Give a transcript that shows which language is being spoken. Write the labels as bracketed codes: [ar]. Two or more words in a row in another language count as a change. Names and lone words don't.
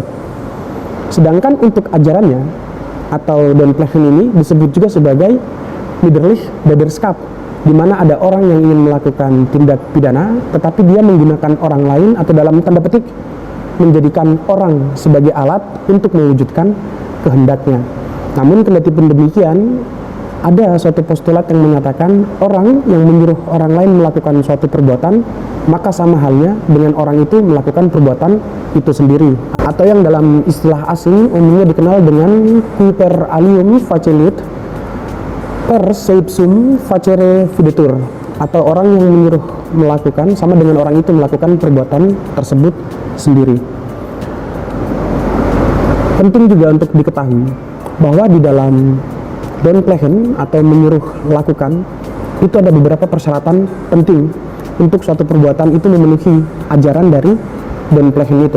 [id] Sedangkan untuk ajarannya atau [nl] don plegen [id] ini disebut juga sebagai [nl] middlerlijk daderskap, [id] di mana ada orang yang ingin melakukan tindak pidana, tetapi dia menggunakan orang lain atau dalam tanda petik menjadikan orang sebagai alat untuk mewujudkan kehendaknya. Namun kendati pun demikian, ada suatu postulat yang menyatakan orang yang menyuruh orang lain melakukan suatu perbuatan, maka sama halnya dengan orang itu melakukan perbuatan itu sendiri. Atau yang dalam istilah asing umumnya dikenal dengan [la] qui per alium facilit, per seipsum facere videtur, [id] atau orang yang menyuruh melakukan sama dengan orang itu melakukan perbuatan tersebut sendiri. Penting juga untuk diketahui bahwa di dalam [nl] Don plegen [id] atau menyuruh lakukan itu ada beberapa persyaratan penting untuk suatu perbuatan itu memenuhi ajaran dari [nl] Don plegen [id] itu.